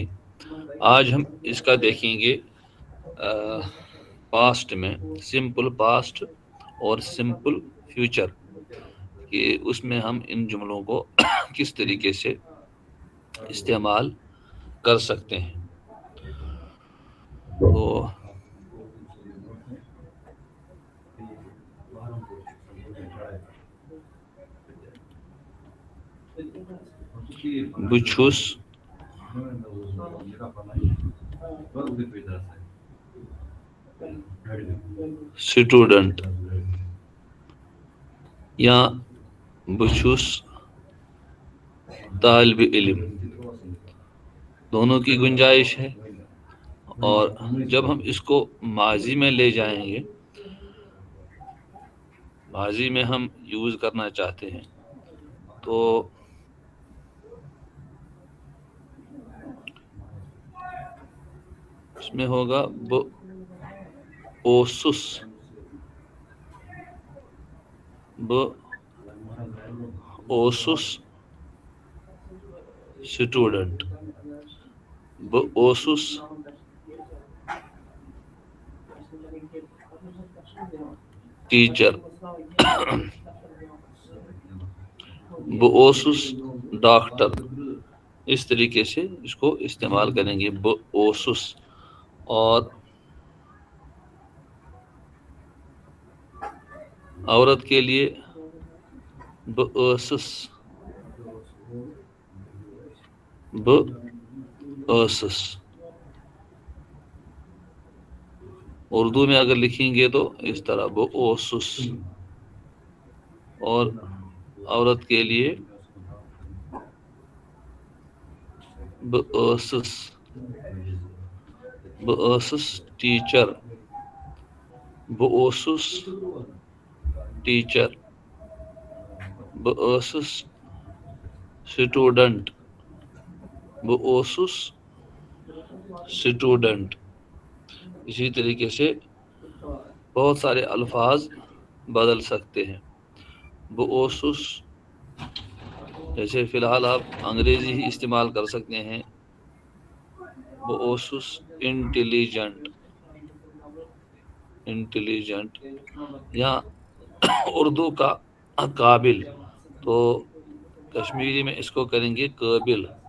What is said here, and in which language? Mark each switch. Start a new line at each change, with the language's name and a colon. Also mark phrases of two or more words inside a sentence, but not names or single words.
Urdu: آج ہم اس کا دیکھیں گے پاسٹ میں،
English: simple past
Urdu: اور
English: simple future,
Urdu: کہ اس میں ہم ان جملوں کو کس طریقے سے استعمال کر سکتے ہیں۔
Kashmiri: تو بچھس سٹوڈنٹ یا بچھس
Urdu: طالب علم، دونوں کی گنجائش ہے، اور جب ہم اس کو ماضی میں لے جائیں گے، ماضی میں ہم یوز کرنا چاہتے ہیں تو اس میں ہوگا
Kashmiri: اوسس بہٕ اوسُس سٹوڈنٹ. بہٕ اوسُس ٹیچر. بہٕ اوسُس ڈاکٹر.
Urdu: اس طریقے سے اس کو استعمال کریں گے.
Kashmiri: بہٕ اوسُس.
Urdu: اور عورت کے لیے
Kashmiri: بہٕ ٲسٕس. بہٕ ٲسٕس.
Urdu: اردو میں اگر لکھیں گے تو اس طرح
Kashmiri: بہٕ اوسُس.
Urdu: اور عورت کے لیے
Kashmiri: بہٕ ٲسٕس. بہٕ ٲسٕس ٹیچر. بہٕ اوسُس ٹیچر. بہٕ ٲسٕس سٹوڈنٹ. بہٕ اوسُس سٹوڈنٹ.
Urdu: اسی طریقے سے بہت سارے الفاظ بدل سکتے ہیں.
Kashmiri: بہٕ اوسُس،
Urdu: جیسے فی الحال آپ انگریزی ہی استعمال کر سکتے ہیں.
Kashmiri: بہٕ اوسُس انٹیلیجنٹ. انٹیلیجنٹ.
Urdu: یا اردو کا قابل، تو کشمیری میں اس کو کریں گے قابل.